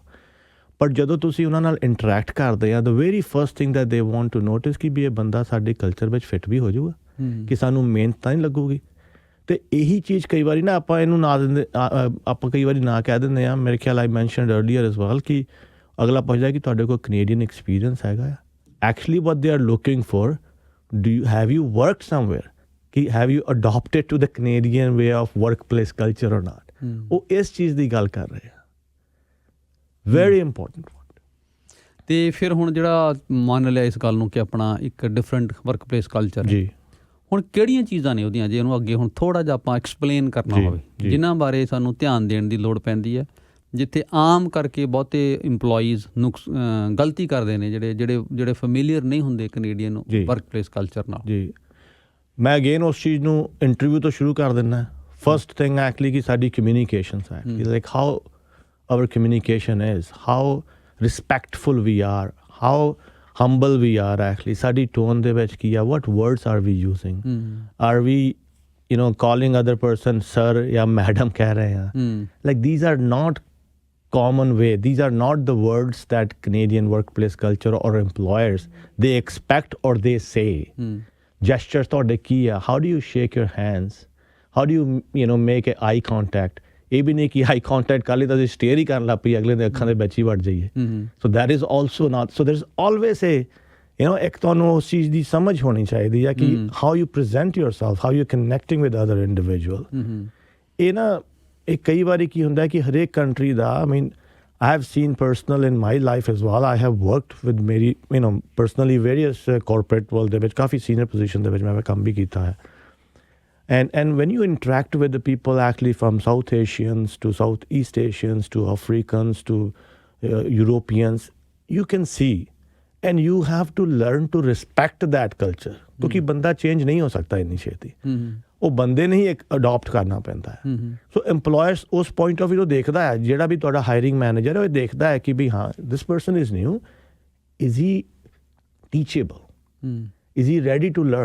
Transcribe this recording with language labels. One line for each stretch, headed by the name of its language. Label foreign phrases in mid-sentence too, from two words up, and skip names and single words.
Punjabi: ਪਰ ਜਦੋਂ ਤੁਸੀਂ ਉਹਨਾਂ ਨਾਲ ਇੰਟਰੈਕਟ ਕਰਦੇ ਆ,
English: the very first thing that they want to notice
Punjabi: ਕਿ ਵੀ ਇਹ ਬੰਦਾ ਸਾਡੇ ਕਲਚਰ ਵਿੱਚ ਫਿੱਟ ਵੀ ਹੋ ਜਾਊਗਾ, ਕਿ ਸਾਨੂੰ ਮਿਹਨਤ ਤਾਂ ਨਹੀਂ ਲੱਗੂਗੀ। ਅਤੇ ਇਹੀ ਚੀਜ਼ ਕਈ ਵਾਰੀ ਨਾ ਆਪਾਂ ਇਹਨੂੰ ਨਾ ਦਿੰਦੇ, ਆਪਾਂ ਕਈ ਵਾਰੀ ਨਾ ਕਹਿ ਦਿੰਦੇ ਹਾਂ। ਮੇਰੇ ਖਿਆਲ
English: I mentioned earlier as well
Punjabi: ਕਿ ਅਗਲਾ ਪੁੱਛਦਾ ਕਿ ਤੁਹਾਡੇ ਕੋਲ
English: Canadian experience
Punjabi: ਹੈਗਾ ਆ।
English: ਐਕਚੁਅਲੀ what they are looking for, have you worked somewhere? ਕਿ have you adopted to the Canadian way of workplace culture or not?
Punjabi: ਉਹ ਇਸ ਚੀਜ਼ ਦੀ ਗੱਲ ਕਰ ਰਹੇ ਆ।
English: very important.
Punjabi: ਅਤੇ ਫਿਰ ਹੁਣ ਜਿਹੜਾ ਮੰਨ ਲਿਆ ਇਸ ਗੱਲ ਨੂੰ ਕਿ ਆਪਣਾ ਇੱਕ
English: different work place culture
Punjabi: ਜੀ, ਹੁਣ ਕਿਹੜੀਆਂ ਚੀਜ਼ਾਂ ਨੇ ਉਹਦੀਆਂ, ਜੇ ਉਹਨੂੰ ਅੱਗੇ ਹੁਣ ਥੋੜ੍ਹਾ ਜਿਹਾ ਆਪਾਂ ਐਕਸਪਲੇਨ ਕਰਨਾ ਹੋਵੇ, ਜਿਨ੍ਹਾਂ ਬਾਰੇ ਸਾਨੂੰ ਧਿਆਨ ਦੇਣ ਦੀ ਲੋੜ ਪੈਂਦੀ ਹੈ, ਜਿੱਥੇ ਆਮ ਕਰਕੇ ਬਹੁਤੇ ਇੰਪਲੋਈਜ਼ ਗਲਤੀ ਕਰਦੇ ਨੇ, ਜਿਹੜੇ ਫੈਮੀਲੀਅਰ ਨਹੀਂ ਹੁੰਦੇ
English: Canadian work place culture
Punjabi: ਨਾਲ। ਜੀ, ਮੈਂ ਅਗੇਨ ਉਸ ਚੀਜ਼ ਨੂੰ ਇੰਟਰਵਿਊ ਤੋਂ ਸ਼ੁਰੂ ਕਰ ਦਿੰਦਾ।
English: First thing actually
Punjabi: ਕਿ ਸਾਡੀ
English: communications actually, like how our communication is, how respectful we are, how humble we are actually.
Punjabi: ਸਾਡੀ tone ਦੇ ਵਿੱਚ ਕੀ ਹੈ,
English: what words are we using? Are we, you know, calling other person sir ya madam
Punjabi: ਕਹਿ ਰਹੇ ਹੈਂ?
English: Like these are not common way. These are not the words that Canadian workplace culture or employers they expect or they say.
Punjabi: Gestures
English: ਤੁਹਾਡੇ ਕੀ ਆ? How do you shake your hands? How do you know, make a eye contact?
Punjabi: ਇਹ ਵੀ ਨਹੀਂ ਕਿ
English: eye contact
Punjabi: ਕਰ ਲਈ ਤਾਂ ਅਸੀਂ ਸਟੇਅਰ ਹੀ ਕਰਨ ਲੱਗ ਪਈ, ਅਗਲੇ ਦੇ ਅੱਖਾਂ ਦੇ ਵਿੱਚ ਹੀ ਵੜ ਜਾਈਏ.
English: So that is also not, so there is always a, you know,
Punjabi: ਇੱਕ ਤੁਹਾਨੂੰ ਉਸ ਚੀਜ਼ ਦੀ ਸਮਝ ਹੋਣੀ ਚਾਹੀਦੀ ਹੈ ਕਿ
English: how you present yourself, how you connecting with other individual.
Punjabi: ਇਹ ਨਾ, ਇਹ ਕਈ ਵਾਰੀ ਕੀ ਹੁੰਦਾ ਕਿ ਹਰੇਕ ਕੰਟਰੀ ਦਾ,
English: I mean I have seen personal in my life as well. I have worked with ਮੇਰੀ, you know, personally various corporate world
Punjabi: ਦੇ ਵਿੱਚ ਕਾਫੀ senior position ਦੇ ਵਿੱਚ ਮੈਂ ਕੰਮ ਵੀ ਕੀਤਾ ਹੈ.
English: And when you interact with the people actually from South Asians to Southeast Asians to Africans to Europeans, you can see and you have to learn to respect that culture.
Punjabi: ਕਿਉਂਕਿ ਬੰਦਾ ਚੇਂਜ ਨਹੀਂ ਹੋ ਸਕਦਾ ਇੰਨੀ ਛੇਤੀ. ਉਹ ਬੰਦੇ ਨੇ ਹੀ ਅਡਾਪਟ ਕਰਨਾ ਪੈਂਦਾ ਹੈ. ਸੋ ਐਮਪਲੋਇਰਸ ਉਸ
English: point of view
Punjabi: ਤੋਂ ਦੇਖਦਾ ਹੈ, ਜਿਹੜਾ ਵੀ ਤੁਹਾਡਾ
English: hiring manager
Punjabi: ਹੈ ਉਹ ਦੇਖਦਾ ਹੈ ਕਿ ਵੀ ਹਾਂ,
English: this person is new, is he teachable, is he ready to learn.